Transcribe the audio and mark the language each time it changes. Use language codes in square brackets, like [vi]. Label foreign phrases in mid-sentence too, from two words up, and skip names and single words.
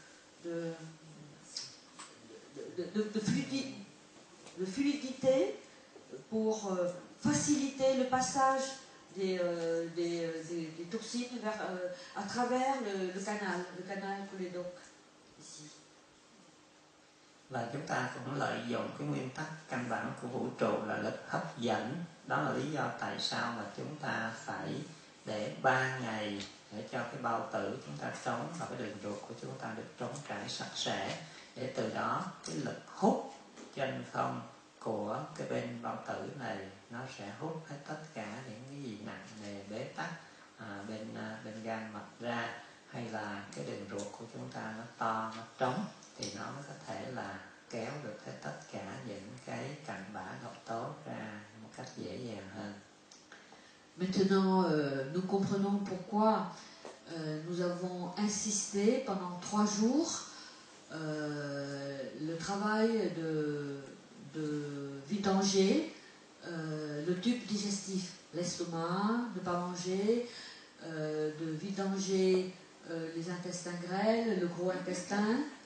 [fr] fluidité pour faciliter le passage des toxines à travers le canal cholédoque ici. [vi] Và chúng ta cũng lợi dụng cái nguyên tắc căn bản của vũ trụ là lực hấp dẫn. Đó là lý do tại sao mà chúng ta phải để 3 ngày để cho cái bao tử chúng ta trống và cái đường ruột của chúng ta được trống trải sạch sẽ, để từ đó cái lực hút chân không của cái bên bao tử này nó sẽ hút hết tất cả những cái gì nặng nề bế tắc bên gan mật ra, hay là cái đường ruột của chúng ta nó to, nó trống, thì nó mới có thể là kéo được hết tất cả những cái cặn bã độc tố ra một cách dễ dàng hơn. [fr] Maintenant, nous comprenons pourquoi nous avons insisté pendant 3 jours le travail de vidanger le tube digestif, l'estomac, ne pas manger, de vidanger les intestins grêles, le gros intestin.